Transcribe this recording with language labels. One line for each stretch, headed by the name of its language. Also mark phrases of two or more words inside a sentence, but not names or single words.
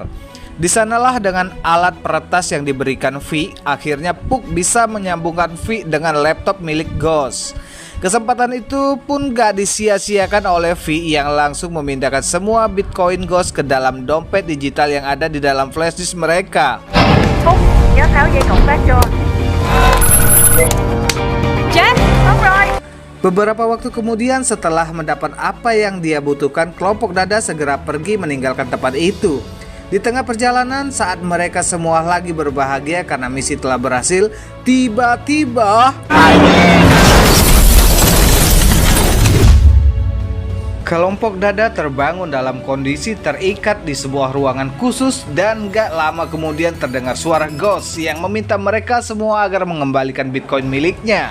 Indonesian: Di sanalah dengan alat peretas yang diberikan V, akhirnya Puck bisa menyambungkan V dengan laptop milik Ghost. Kesempatan itu pun gak disia-siakan oleh V yang langsung memindahkan semua Bitcoin Ghost ke dalam dompet digital yang ada di dalam
English: flash disk
Indonesian: mereka.
Vietnamese: Phúc, nhớ tháo dây cộng phát cho. Jack, Đúng rồi.
Indonesian: Beberapa waktu kemudian setelah mendapat apa yang dia butuhkan, kelompok Dada segera pergi meninggalkan tempat itu. Di tengah perjalanan saat mereka semua lagi berbahagia karena misi telah berhasil, tiba-tiba kelompok Dada terbangun dalam kondisi terikat di sebuah ruangan khusus dan gak lama kemudian terdengar suara Ghost yang meminta mereka semua agar mengembalikan Bitcoin miliknya.